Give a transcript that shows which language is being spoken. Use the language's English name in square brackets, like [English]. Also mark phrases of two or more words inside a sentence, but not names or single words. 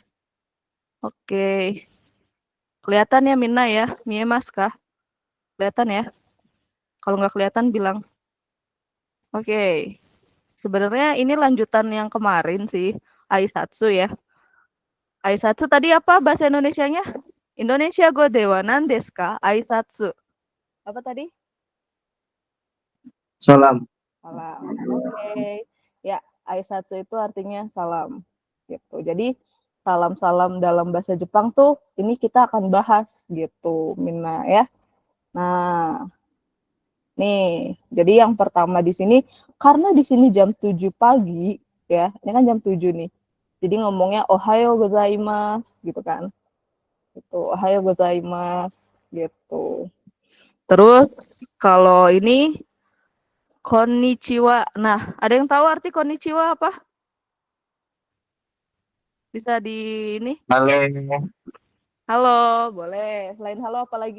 [Indonesian] Oke. Kelihatan ya Mina ya? Mie Mas kah? Kelihatan ya? Kalau nggak kelihatan bilang. Oke. Sebenarnya ini lanjutan yang kemarin sih, Aisatsu ya. Aisatsu tadi apa bahasa Indonesianya? [Japanese] インドネシア語では何ですか？挨拶. [Indonesian] Apa tadi? Salam. Salam. Oke. Ya, Aisatsu itu artinya salam. Gitu. Jadi salam-salam dalam bahasa Jepang tuh ini kita akan bahas gitu, Mina ya. Nah, nih, jadi yang pertama di sini karena di sini jam 7 pagi ya. Ini kan jam 7 nih. Jadi ngomongnya [Japanese] おはようございます [Indonesian] gitu kan. Gitu, [Japanese] おはようございます [Indonesian] gitu. Terus kalau ini konnichiwa. Nah, ada yang tahu arti konnichiwa apa? Bisa di ini? Halo, Halo, boleh. Selain halo apa lagi?